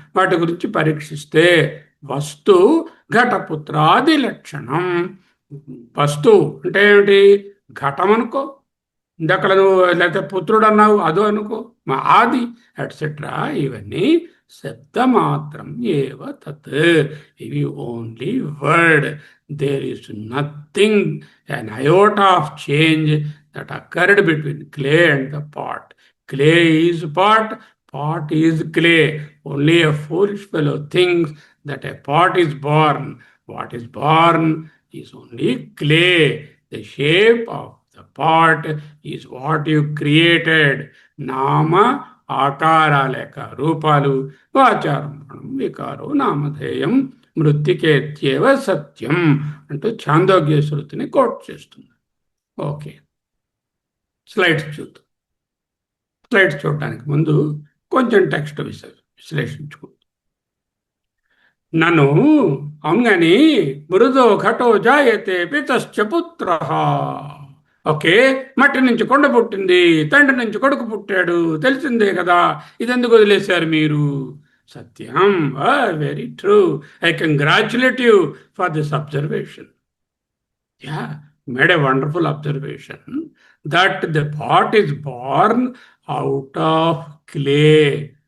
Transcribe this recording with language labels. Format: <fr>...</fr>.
<te>వాటి గురించి పరీక్షిస్తే వస్తు ఘటపుత్రాది లక్షణం. వస్తువు అంటే ఏమిటి? ఘటం అనుకో, ఇందక్కడ నువ్వు లేకపోతే పుత్రుడు అన్నావు, అదో అనుకో, మా ఆది ఎట్సెట్రా, ఇవన్నీ</te> <sa>శబ్దమాత్రం ఏవ తత్.</sa> <te>ఇవి only word.</te> <en>There is nothing, an iota of change that occurred between clay and the pot. Clay is pot, pot is clay. Only a foolish fellow thinks that a pot is born. What is born is only clay. The shape of the pot is what you created.</en> <te>Nama ఆకారా లేక రూపాలు,</te> <sa>వాచారం వికారో నామధేయం మృత్తికేత్యేవ సత్యం</sa> <te>అంటూ ఛాందోగ్య శృతిని coat చేస్తుంది. Okay, slides చూద్దాం. Slides చూడటానికి ముందు కొంచెం టెక్స్ట్ విశ్లేషించుకుందాం. నన్ను అవును కానీ</te> <sa>మృదో ఘటో జాయతే పితశ్చ పుత్ర.</sa> <te>ఓకే, మట్టి నుంచి కొండ పుట్టింది, తండ్రి నుంచి కొడుకు పుట్టాడు, తెలిసిందే కదా, ఇదెందుకు వదిలేశారు మీరు?</te> <en>సత్యం, very true. I congratulate you for this observation. Yeah, made a wonderful observation that the pot is born out of clay.</en>